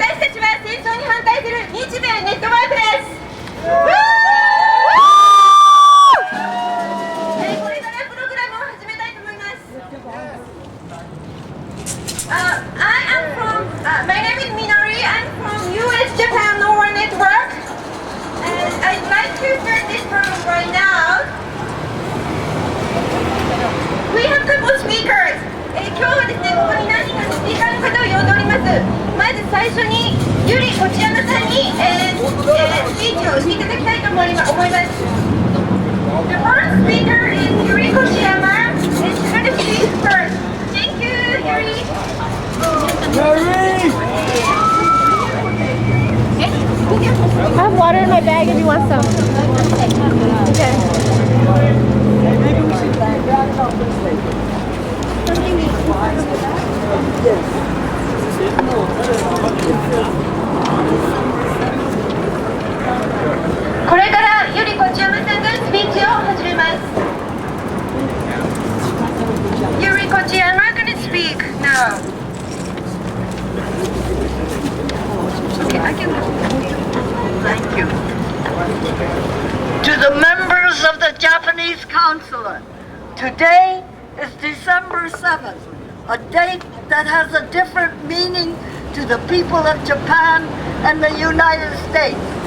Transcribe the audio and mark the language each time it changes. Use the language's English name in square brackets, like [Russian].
[Japanese] 私たちは戦争に反対する日米ネットワークです。これからプログラムを始めたいと思います。 [English] I am from, my name is Minori. I'm from U.S. Japan Norway Network. And I'd like to start this program right now. We have a couple of speakers. [Japanese] 今日はですね、ここに何人かのスピーカーの方を呼んでおります。まず最初に、ゆりこちやまさんに、スピーチをしていただきたいと思います。 [English] The first speaker is Yuri Kochiyama. She's going to speak first. Thank you, Yuri. I have water in my bag if you want some. Okay. Maybe we should back out this way. [Japanese] これからゆりこちやまさんがスピーチを始めます。 [English] ゆりこちやま gonna speak now. Okay, I can. Thank you. To the members of the Japanese consulate, today is December 7th, a date that has a different meaning to the people of Japan and the United States.